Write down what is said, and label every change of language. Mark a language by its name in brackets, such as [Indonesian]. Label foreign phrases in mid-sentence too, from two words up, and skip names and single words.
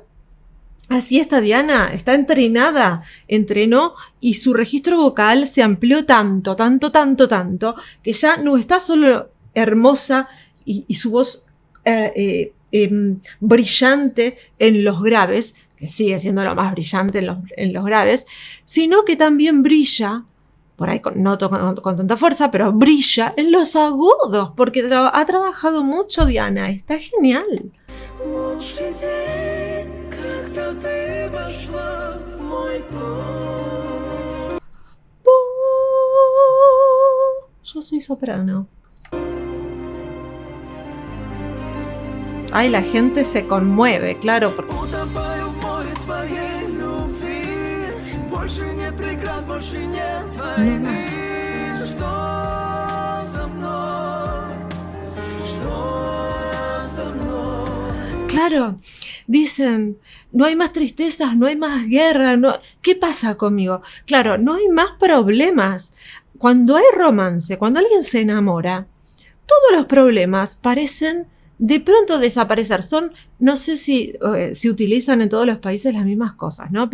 [Spanish] Así está Diana, está entrenada, entrenó y su registro vocal se amplió tanto, que ya no está solo hermosa y su voz brillante en los graves, que sigue siendo lo más brillante en los graves, sino que también brilla, por ahí no con tanta fuerza, pero brilla en los agudos, porque ha trabajado mucho Diana, está genial. [Russian] Лучший день, когда ты вошла в мой дом. [Spanish] Yo soy soprano. Ay, la gente se conmueve, claro, porque [Russian] Утопаю в море твоей любви. Больше нет преград, больше нет войны. Что за мной? Что за мной? [Spanish] claro, dicen, no hay más tristezas, no hay más guerra, no. ¿Qué pasa conmigo? Claro, no hay más problemas. Cuando hay romance, cuando alguien se enamora, todos los problemas parecen de pronto desaparecer. Son, no sé si utilizan en todos los países las mismas cosas, ¿no?